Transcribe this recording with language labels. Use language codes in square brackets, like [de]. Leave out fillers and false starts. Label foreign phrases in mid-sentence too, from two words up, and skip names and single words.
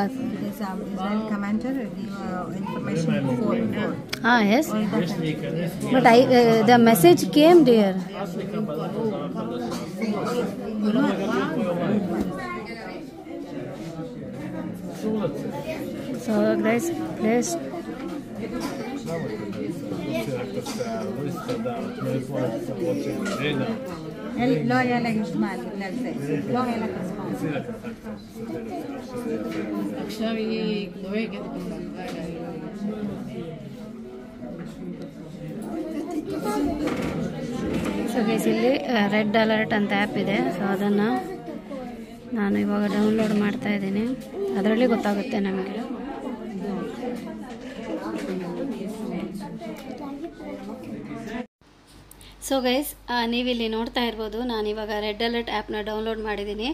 [en] This Israel commander give information before. Yes. But the message came, dear. So guys, please. [he] לא היה לה חשמל בגלל זה. לא היה לה חשמל. עכשיו היא דואגת [en] so guys, [kn] ಇಲ್ಲಿ ರೆಡ್ ಅಲರ್ಟ್ ಅಂತ ಆ್ಯಪ್ ಇದೆ. ಸೊ ಅದನ್ನು ನಾನು ಇವಾಗ ಡೌನ್ಲೋಡ್ ಮಾಡ್ತಾ ಇದ್ದೀನಿ. ಅದರಲ್ಲಿ ಗೊತ್ತಾಗುತ್ತೆ ನಮಗೆ. [en] so guys, [kn] ನೀವಿಲ್ಲಿ ನೋಡ್ತಾ ಇರ್ಬೋದು, ನಾನಿವಾಗ ರೆಡ್ ಅಲರ್ಟ್ ಆ್ಯಪ್ನ ಡೌನ್ಲೋಡ್ ಮಾಡಿದ್ದೀನಿ.